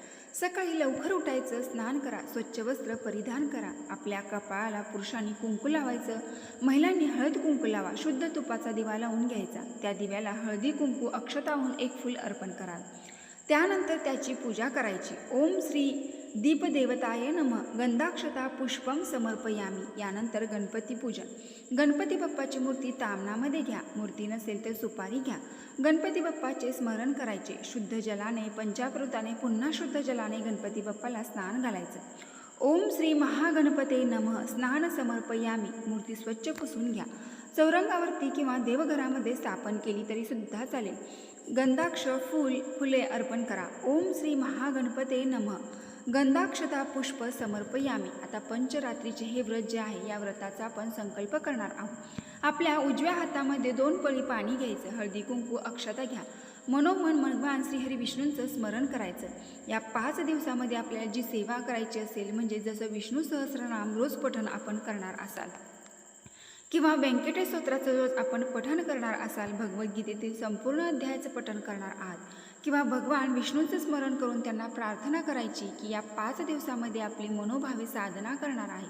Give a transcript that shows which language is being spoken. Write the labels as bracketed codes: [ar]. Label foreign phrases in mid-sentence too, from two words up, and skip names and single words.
[mr] सकाळी लवकर उठायचं, स्नान करा, स्वच्छ वस्त्र परिधान करा, आपल्या कपाळाला पुरुषांनी कुंकू लावायचं, महिलांनी हळद कुंकू लावा, शुद्ध तुपाचा दिवा लावून घ्यायचा, त्या दिव्याला हळदी कुंकू अक्षताहून 1 फूल अर्पण करा. त्यानंतर त्याची पूजा करायची. [sa] ओम श्री दीपदेवताय नमः गंधाक्षता पुष्पम समर्पयामी. [mr] यानंतर गणपती पूजन. गणपती बाप्पाची मूर्ती तामणामध्ये घ्या, मूर्ती नसेल तर सुपारी घ्या. गणपती बाप्पाचे स्मरण करायचे. शुद्ध जलाने पंचामृताने पुन्हा शुद्ध जलाने गणपती बाप्पाला स्नान घालायचं. [sa] ओम श्री महागणपते नमः. स्नान समर्पयामी. [mr] मूर्ती स्वच्छ पुसून घ्या. चौरंगावरती किंवा देवघरामध्ये स्थापन केली तरी सुद्धा चालेल. गंधाक्ष फुले अर्पण करा. [sa] ओम श्री महागणपते नमः. गंधाक्षता पुष्प समर्पयामी. [mr] आता पंचरात्रीचे हे व्रत जे आहे या व्रताचा आपण संकल्प करणार आहोत. आपल्या उजव्या हातामध्ये 2 पळी पाणी घ्यायचं. हळदी कुंकू अक्षता घ्या. मनोमन भगवान श्रीहरी विष्णूंचं स्मरण करायचं. या 5 दिवसामध्ये आपल्याला जी सेवा करायची असेल, म्हणजे जसं विष्णू सहस्रनाम रोज पठण आपण करणार असाल किंवा व्यंकटेश स्तोत्राचं रोज आपण पठण करणार असाल, भगवद्गीतेतील संपूर्ण अध्यायाचं पठण करणार आहात किंवा भगवान विष्णूंचं स्मरण करून त्यांना प्रार्थना करायची की या 5 दिवसामध्ये आपली मनोभावे साधना करणार आहे.